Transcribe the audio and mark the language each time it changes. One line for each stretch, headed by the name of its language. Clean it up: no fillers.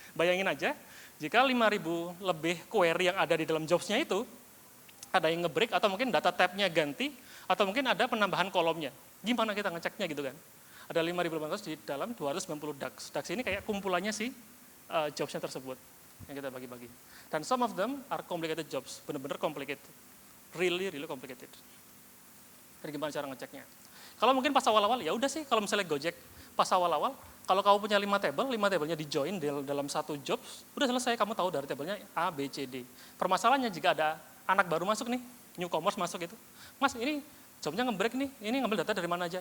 Indonesian: Bayangin aja, jika 5.000 lebih query yang ada di dalam jobsnya itu, ada yang nge-break atau mungkin data tab-nya ganti, atau mungkin ada penambahan kolomnya. Gimana kita ngeceknya gitu kan. Ada 5.800 di dalam 290 DAX. DAX ini kayak kumpulannya sih, jobsnya tersebut yang kita bagi-bagi.
English: Dan some of them are complicated jobs,
Indonesian: benar-benar
English: complicated, really complicated.
Indonesian: Jadi gimana cara ngeceknya? Kalau mungkin pas awal-awal ya udah sih, kalau misalnya Gojek pas awal-awal, kalau kamu punya 5 tabelnya di join dalam satu jobs, udah selesai, kamu tahu dari tabelnya A, B, C, D. Permasalahannya jika ada anak baru masuk nih, newcomers masuk itu, Mas ini jobnya nge-break nih, ini ngambil data dari mana aja?